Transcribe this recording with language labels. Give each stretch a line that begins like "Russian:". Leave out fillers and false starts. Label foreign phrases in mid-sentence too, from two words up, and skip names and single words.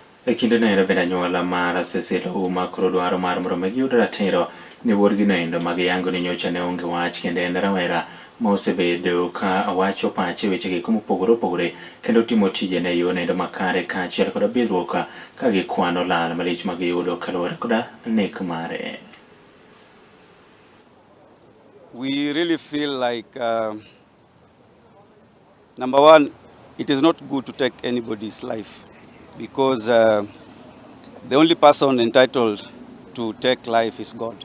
Luo (Kenya and Tanzania): E kinde no ero beda nyuola mar Cecil Ouma koro dwaro mar mondo mi giyud ratiro ni wuodgi no endo mag yango ni nyocha ne onge wach kendo en rawera ma osebedo ka wacho pache wechegi mopogore opogore kendo timo tijene e yo nendo makare kaachiel koda bidhruok ka gikwano lal malich ma giyudo kaluwore koda nek mare.
English: We really feel like, number one, it is not good to take anybody's life because the only person entitled to take life is God.